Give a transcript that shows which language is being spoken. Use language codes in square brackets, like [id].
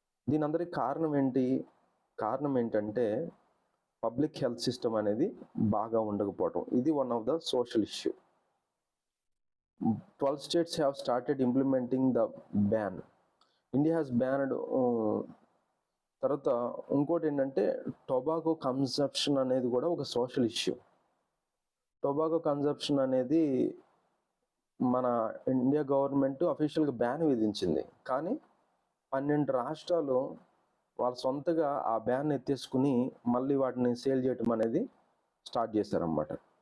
[te] దీని అందరికి కారణం ఏంటంటే పబ్లిక్ హెల్త్ సిస్టమ్ అనేది బాగా ఉండకపోవటం. ఇది [en] One of the social issue. 12 states have started implementing the ban. India has banned. [te] తర్వాత ఇంకోటి ఏంటంటే టొబాకో కన్సంప్షన్ అనేది కూడా ఒక సోషల్ ఇష్యూ. టొబాకో కన్సంప్షన్ అనేది మన ఇండియా గవర్నమెంట్ అఫీషియల్గా బ్యాన్ విధించింది. కానీ 12 రాష్ట్రాలు వాళ్ళ సొంతగా ఆ బ్యాన్ ఎత్తేసుకుని మళ్ళీ వాటిని సేల్ చేయటం అనేది స్టార్ట్ చేశారన్నమాట.